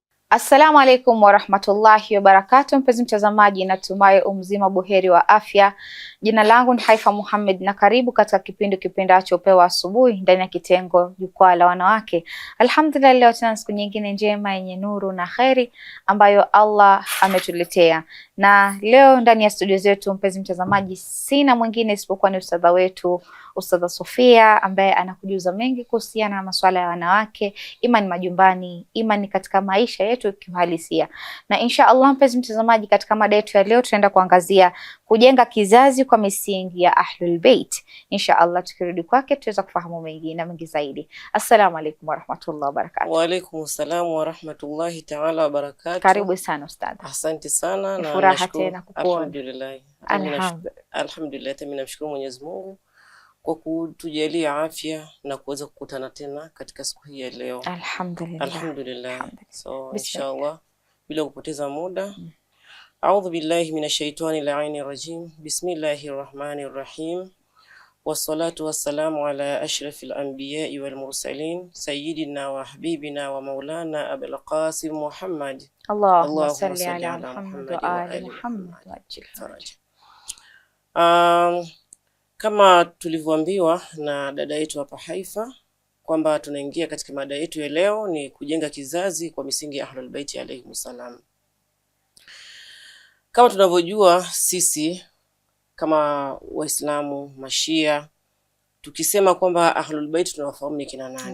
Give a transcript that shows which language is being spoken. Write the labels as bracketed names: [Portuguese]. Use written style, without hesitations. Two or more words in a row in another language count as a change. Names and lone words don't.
[Arabic] السلام عليكم ورحمة الله وبركاته. [Swahili] Mpenzi mtazamaji, natumai umzima buheri wa afya. Jina langu ni Haifa Muhammad na karibu katika kipindacho Upeo Asubuhi ndani ya kitengo Jukwaa la Wanawake. Alhamdulillah, leo tena siku nyingine njema yenye nuru na kheri ambayo Allah ametuletea. Na leo ndani ya studio zetu, mpenzi mtazamaji, sina mwingine isipokuwa ni ustadha wetu, Ustadha Sofia, ambaye anakujuza mengi kuhusiana na masuala ya wanawake, ima ni majumbani, ima ni katika maisha yetu kiuhalisia. Na [Arabic] إن شاء الله, [Swahili] mpenzi mtazamaji, katika mada yetu ya leo tunaenda kuangazia kujenga kizazi kwa misingi ya Ahlul Bait. [Arabic] إن شاء الله, [Swahili] tukirudi kwake tutaweza kufahamu mengi na mengi zaidi. [Arabic] السلام عليكم ورحمة الله وبركاته. وعليكم السلام ورحمة الله تعالى وبركاته. [Swahili] Karibu sana ustadha. Asante sana na furaha tena kukuona. Alhamdulillah. Alhamdulillah, mimi namshukuru Mwenyezi Mungu kwa kutujalia afya na kuweza kukutana tena katika siku hii ya leo. Alhamdulillah. So [Arabic] إن شاء الله, [Swahili] bila kupoteza muda, [Arabic] أعوذ بالله من الشيطان اللعين الرجيم. بسم الله الرحمن الرحيم والصلاة والسلام على أشرف الأنبياء والمرسلين سيدنا وحبيبنا ومولانا أبو القاسم محمد. اللهم صل على محمد وآل محمد وعجل فرج. [Swahili] Kama tulivyoambiwa na dada yetu hapa Haifa kwamba tunaingia katika mada yetu ya leo ni kujenga kizazi kwa misingi ya Ahlul Bait [Arabic] عليهم السلام. [Swahili] Kama tunavyojua sisi kama Waislamu Mashia, tukisema kwamba Ahlul Bait tunawafahamu ni kina nani.